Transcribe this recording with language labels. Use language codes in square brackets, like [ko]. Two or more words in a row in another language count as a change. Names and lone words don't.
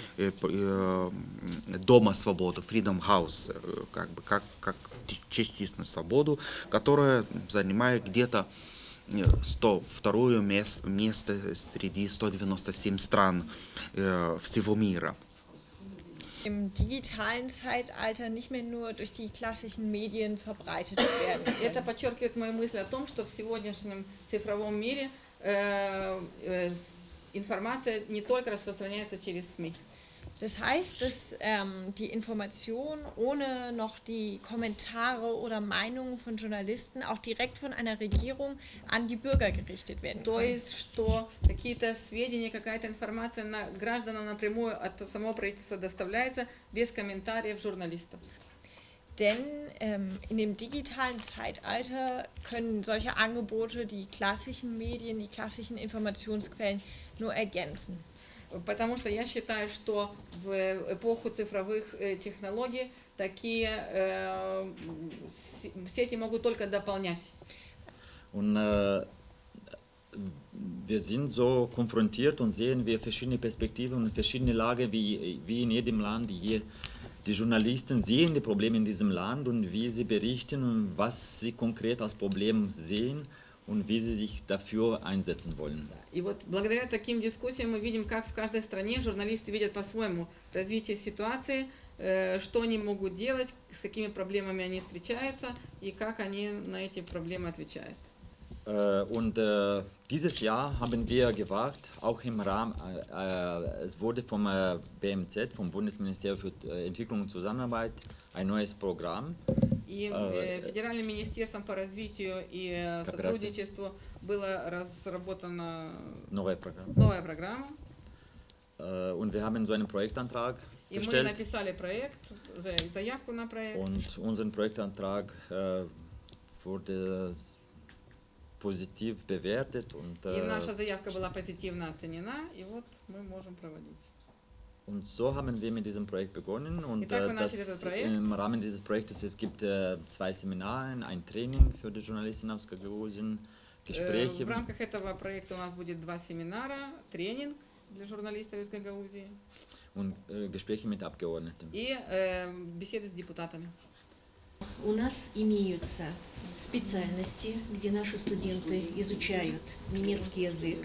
[ru] Дома свободы, Freedom House, как частичную свободу, которая занимает где-то 102 место среди 197 стран всего мира. [de] Im digitalen Zeitalter nicht mehr nur durch die klassischen Medien verbreitet werden. [ru] Это подчеркивает мою мысль о том, что в сегодняшнем цифровом мире информация не только распространяется через СМИ. [de] Das heißt, dass die Information ohne noch die Kommentare oder Meinungen von Journalisten auch direkt von einer Regierung an die Bürger gerichtet werden kann. [ru] То есть, что какие-то сведения, какая-то информация на гражданам напрямую от самого правительства доставляется без комментариев журналистов. [de] Denn in dem digitalen Zeitalter können solche Angebote die klassischen Medien, die klassischen Informationsquellen nur ergänzen. [ru] Потому что я считаю, что в эпоху цифровых технологий такие сети могут только дополнять. [de] Und wir sind so konfrontiert und sehen wir verschiedene Perspektiven und verschiedene Lagen wie in jedem Land. Hier die Journalisten sehen die Probleme in diesem Land und wie sie berichten und was sie konkret als Problem sehen und wie sie sich dafür einsetzen wollen. [ru] И вот благодаря таким дискуссиям мы видим, как в каждой стране журналисты видят по-своему развитие ситуации, что они могут делать, с какими проблемами они встречаются и как они на эти проблемы отвечают. [de] Und dieses Jahr haben wir gewagt, auch im Rahmen, es wurde vom BMZ, vom Bundesministerium für Entwicklung und Zusammenarbeit, ein neues Programm. [ru] И Федеральным министерством по развитию и сотрудничеству была разработана новая программа. [de] Und wir haben so einen Projektantrag [ru] И [de] gestellt. [ru] мы написали проект, заявку на проект. [de] Und unser Projektantrag wurde positiv bewertet. [ru] И наша заявка была позитивно оценена, и вот мы можем проводить. [de] Und so haben wir mit diesem Projekt begonnen und im Rahmen dieses Projektes es gibt 2 Seminare, ein Training für die Journalisten aus Gagausien, Gespräche. [ru] В рамках этого проекта у нас будет 2 семинара, тренинг для журналистов из Гагаузии [de] und Gespräche mit Abgeordneten. [ru] И беседы с депутатами. У нас имеются специальности, где наши студенты изучают немецкий язык.